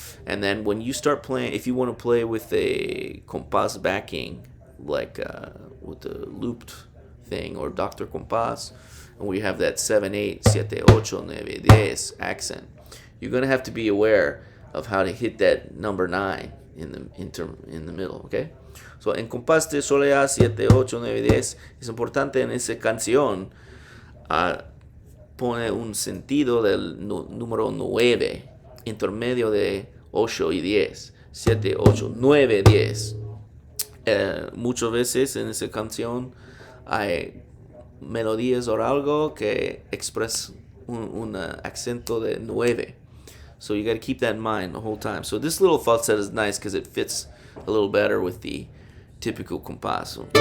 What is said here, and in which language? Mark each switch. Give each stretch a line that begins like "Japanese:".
English: And then when you start playing, if you want to play with a compás backing, like with the looped thing or Dr. Compás, and we have that 7, 8, 7, 8, 9, 10 accent, you're going to have to be aware of how to hit that number 9 in the middle, okay?
Spanish: So en compás de soleá 7, 8, 9, 10 es importante en esa canción pone un sentido del número 9 intermedio de 8 y 10, 7, 8, 9, 10. Muchas veces en esa canción hay melodías o algo que expresan un acento de 9.
English: So you got to keep that in mind the whole time. So this little falseta is nice because it fits a little better with the typical compás.